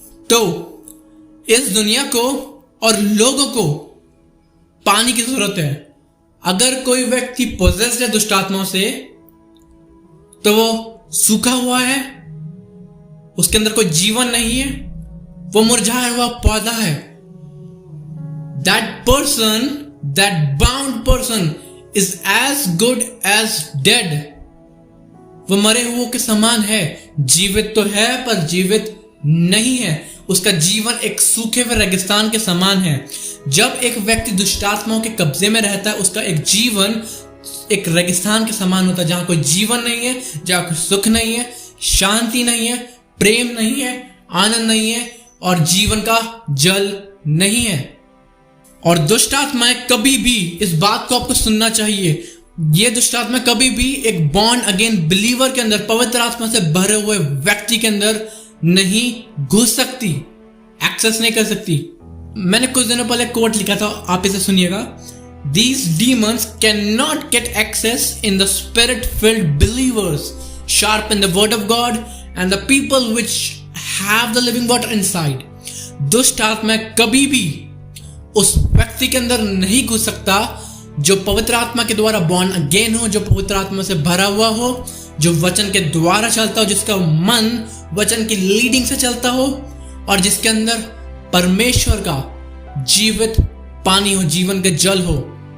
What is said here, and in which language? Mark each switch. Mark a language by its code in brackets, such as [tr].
[hi] तो इस दुनिया को और लोगों को पानी की जरूरत है। अगर कोई व्यक्ति पोजेस्ड है दुष्ट आत्माओं से तो वो सूखा हुआ है, उसके अंदर कोई जीवन नहीं है, वो मुरझाया हुआ पौधा है। [en] That person, that bound person is as good as dead. [hi] वो मरे हुए के समान है, जीवित तो है पर जीवित नहीं है। उसका जीवन एक सूखे हुए रेगिस्तान के समान है। जब एक व्यक्ति दुष्टात्माओं के कब्जे में रहता है उसका एक जीवन एक रेगिस्तान के समान होता है, जहां कोई जीवन नहीं है, जहां कोई सुख नहीं है, शांति नहीं है, प्रेम नहीं है, आनंद नहीं है और जीवन का जल नहीं है। और दुष्ट आत्माएं कभी भी, इस बात को आपको सुनना चाहिए, ये दुष्ट आत्मा कभी भी एक बॉर्न अगेन बिलीवर के अंदर, पवित्र आत्मा से भरे हुए व्यक्ति के अंदर नहीं घुस सकती, एक्सेस नहीं कर सकती। मैंने कुछ दिनों पहले कोट लिखा था, आप इसे सुनिएगा। [en] These demons cannot get access in the spirit-filled believers, sharp in the word of God and the people which have the living water inside. [hi] दुष्ट आत्मा कभी भी उस व्यक्ति के अंदर नहीं घुस सकता जो पवित्र आत्मा के द्वारा बॉर्न अगेन हो, जो पवित्र आत्मा से भरा हुआ हो, जो वचन के द्वारा चलता हो, जिसका मन वचन की लीडिंग से चलता हो और जिसके अंदर परमेश्वर का जीवित पानी हो, जीवन का जल हो।